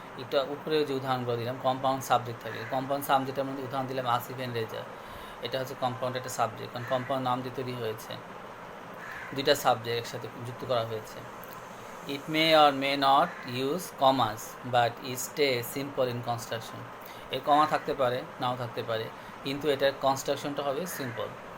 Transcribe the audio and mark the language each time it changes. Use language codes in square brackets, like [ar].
[bn] এটা উপরে যে উদাহরণগুলো দিলাম কম্পাউন্ড সাবজেক্ট থাকে, কম্পাউন্ড সাবজেক্টের মধ্যে উদাহরণ দিলাম আসিফ অ্যান্ড রেজা, এটা হচ্ছে কম্পাউন্ড একটা সাবজেক্ট, কারণ কম্পাউন্ড নাম দিয়ে তৈরি হয়েছে, দুইটা সাবজেক্ট একসাথে যুক্ত করা হয়েছে। [en] It may or may not use commas but it stays simple in construction। [bn] এর কমা থাকতে পারে, নাও থাকতে পারে, কিন্তু এটার কনস্ট্রাকশনটা হবে সিম্পল।